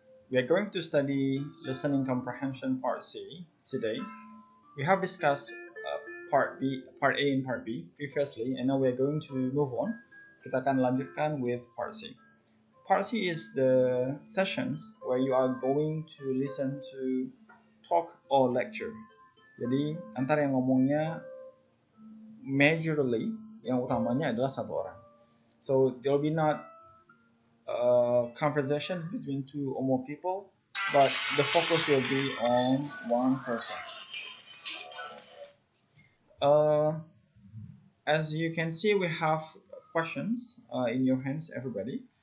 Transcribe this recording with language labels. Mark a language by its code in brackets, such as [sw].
[en] We are going to study Listening Comprehension Part C today. We have discussed Part B, Part A, and Part B previously, and now we are going to move on. [id] Kita akan lanjutkan [en] with Part C. Part C is the sessions where you are going to listen to talk or lecture. [id] Jadi antara yang ngomongnya majorly yang utamanya adalah satu orang. [en] So there will be not conversation between two or more people, but the focus will be on one person. Uh, as you can see, we have questions in your hands, everybody.